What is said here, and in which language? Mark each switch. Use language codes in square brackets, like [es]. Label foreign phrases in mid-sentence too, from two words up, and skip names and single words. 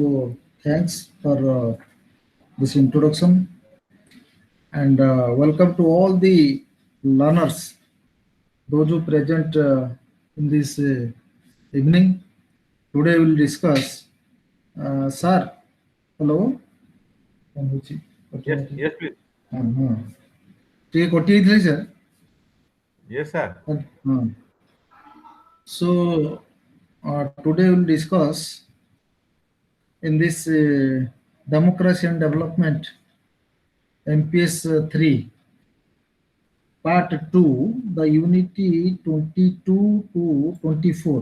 [en] also thanks for this introduction, and welcome to all the learners, those who present in this evening. Today we will discuss, sir. Hello. Yes, yes, please. [or] ଟିକେ କଟି ଯାଇଥିଲେ sir. [en] Yes, sir. [or] ହଁ. [en] So today we will discuss in this democracy and development MPS-3 part 2, the unity 22 to 24.